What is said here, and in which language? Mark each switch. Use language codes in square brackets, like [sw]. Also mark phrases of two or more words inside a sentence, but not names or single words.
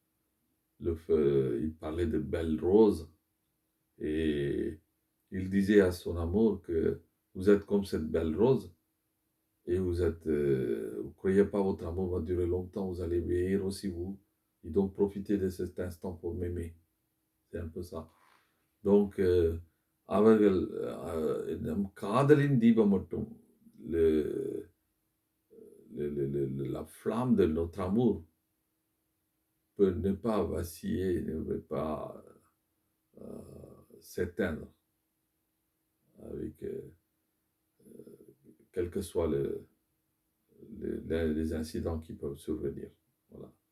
[fr] Il parlait de belles roses et il disait à son amour que vous êtes comme cette belle rose et vous croyez pas votre amour va durer longtemps, vous allez vieillir aussi vous, et donc profitez de cet instant pour m'aimer. C'est un peu ça. Donc, [ta] அவர்கள் நம் காதலின் தீபம் மட்டும் [fr] la flamme de notre amour peut ne pas vaciller, ne peut pas s'éteindre avec quels que soient les incidents qui peuvent survenir. Voilà.